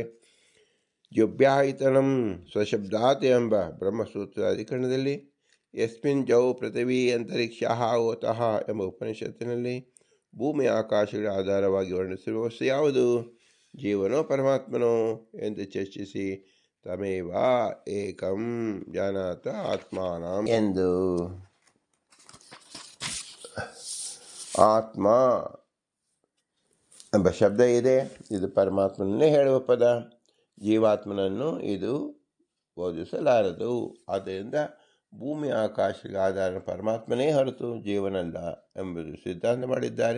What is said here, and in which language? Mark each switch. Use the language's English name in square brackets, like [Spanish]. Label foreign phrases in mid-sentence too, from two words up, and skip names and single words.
[Sanskrit] ಜೊಬ್ಯಾಹಿತನಂ ಸ್ವಶಬ್ದಾತ್ [Kannada] ಎಂಬ ಬ್ರಹ್ಮಸೂತ್ರ ಅಧಿಕರಣದಲ್ಲಿ, [Sanskrit] ಯಸ್ಮಿನ್ ಜೌ ಪೃಥಿವೀ ಅಂತರಿಕ್ಷ ಓತಃ [Kannada] ಎಂಬ ಉಪನಿಷತ್ತಿನಲ್ಲಿ ಭೂಮಿ ಆಕಾಶಗಳ ಆಧಾರವಾಗಿ ವರ್ಣಿಸಿರುವ ವಸ್ತು ಯಾವುದು? ಜೀವನೋ ಪರಮಾತ್ಮನೋ ಎಂದು ಚರ್ಚಿಸಿ [Sanskrit] ತಮೇವ ಏಕಂ ಜಾನಾತ ಆತ್ಮಾನಂ [Kannada] ಎಂದು ಆತ್ಮ ಎಂಬ ಶಬ್ದ ಇದೆ. ಇದು ಪರಮಾತ್ಮನನ್ನೇ ಹೇಳುವ ಪದ. ಜೀವಾತ್ಮನನ್ನು ಇದು ಬೋಧಿಸಲಾರದು. ಆದ್ದರಿಂದ ಭೂಮಿ ಆಕಾಶಗಳ ಆಧಾರ ಪರಮಾತ್ಮನೇ ಹೊರತು ಜೀವನಲ್ಲ ಎಂಬುದು ಸಿದ್ಧಾಂತ ಮಾಡಿದ್ದಾರೆ.